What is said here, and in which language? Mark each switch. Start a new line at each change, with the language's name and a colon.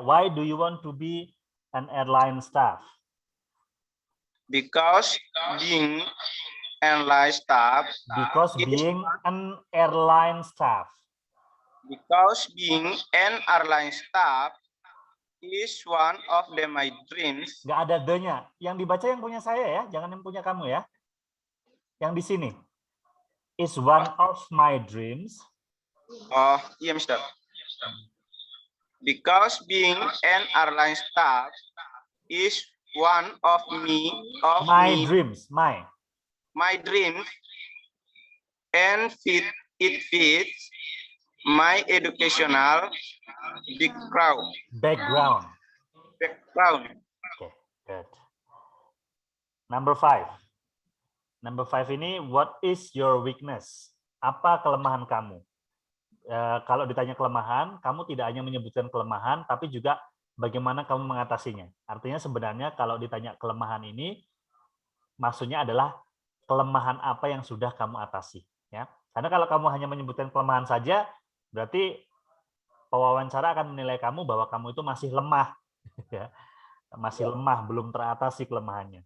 English: Why do you want to be an airline staff? Because being airline staff. Because being an airline staff. Because being an airline staff is one of my dreams.
Indonesian: Nggak ada the-nya. Yang dibaca yang punya saya ya, jangan yang punya kamu ya. Yang di sini.
English: Is one of my dreams.
Indonesian: Oh, iya, Mister.
English: Because being an airline staff is one of my dreams. My dreams, and it fits my educational background. Okay, good. Number 5. Number 5 ini, what is your weakness?
Indonesian: Apa kelemahan kamu? Kalau ditanya kelemahan, kamu tidak hanya menyebutkan kelemahan, tapi juga bagaimana kamu mengatasinya. Artinya sebenarnya kalau ditanya kelemahan ini, maksudnya adalah kelemahan apa yang sudah kamu atasi. Ya, karena kalau kamu hanya menyebutkan kelemahan saja, berarti pewawancara akan menilai kamu bahwa kamu itu masih lemah, ya, masih lemah, belum teratasi kelemahannya.